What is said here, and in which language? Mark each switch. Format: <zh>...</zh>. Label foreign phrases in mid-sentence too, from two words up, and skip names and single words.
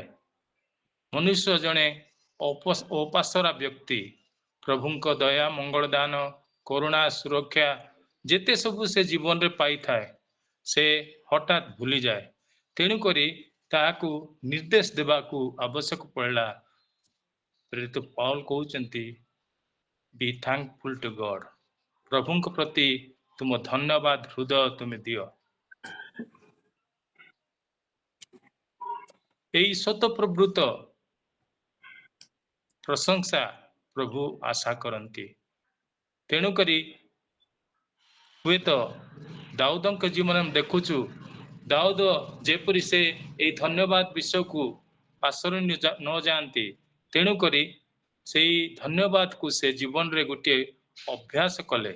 <or>ମନୁଷ୍ୟ ଜଣେ ଅପାସରା ବ୍ୟକ୍ତି, ପ୍ରଭୁଙ୍କ ଦୟା, ମଙ୍ଗଳ ଦାନ, କରୁଣା, ସୁରକ୍ଷା ଯେତେ ସବୁ ସେ ଜୀବନରେ ପାଇଥାଏ, ସେ ହଠାତ୍ ଭୁଲିଯାଏ। ତେଣୁକରି ତାହାକୁ ନିର୍ଦ୍ଦେଶ ଦେବାକୁ ଆବଶ୍ୟକ ପଡ଼ିଲା। ପ୍ରେରିତ ପାଉଲ କହୁଛନ୍ତି,</or> <en>be thankful to God.</en> <or>ପ୍ରଭୁଙ୍କ ପ୍ରତି ତୁମ ଧନ୍ୟବାଦ ହୃଦୟ ତୁମେ ଦିଅ। ଏହି ସ୍ୱତଃପ୍ରବୃତ୍ତ ପ୍ରଶଂସା ପ୍ରଭୁ ଆଶା କରନ୍ତି। ତେଣୁକରି ହୁଏତ ଦାଉଦଙ୍କ ଜୀବନରେ ଆମେ ଦେଖୁଛୁ, ଦାଉଦ ଯେପରି ସେ ଏହି ଧନ୍ୟବାଦ ବିଷୟକୁ ପାଶୋରି ନ ଯାଆନ୍ତି, ତେଣୁକରି ସେଇ ଧନ୍ୟବାଦକୁ ସେ ଜୀବନରେ ଗୋଟିଏ ଅଭ୍ୟାସ କଲେ।</or>